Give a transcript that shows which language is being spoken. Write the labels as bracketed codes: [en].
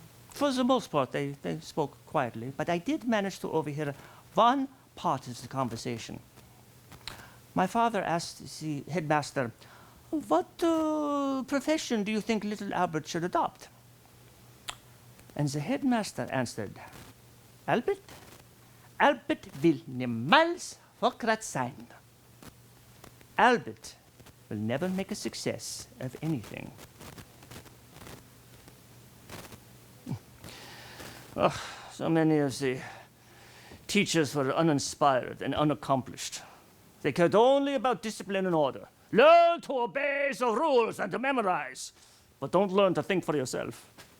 [en] For the most part, they spoke quietly, but I did manage to overhear one part of the conversation. My father asked the headmaster, "What profession do you think little Albert should adopt?" And the headmaster answered, "Albert? [de] Albert will niemals Hokrat sein. [en] Albert will never make a success of anything." Oh, so many of the teachers were uninspired and unaccomplished. They cared only about discipline and order. Learn to obey the rules and to memorize, but don't learn to think for yourself.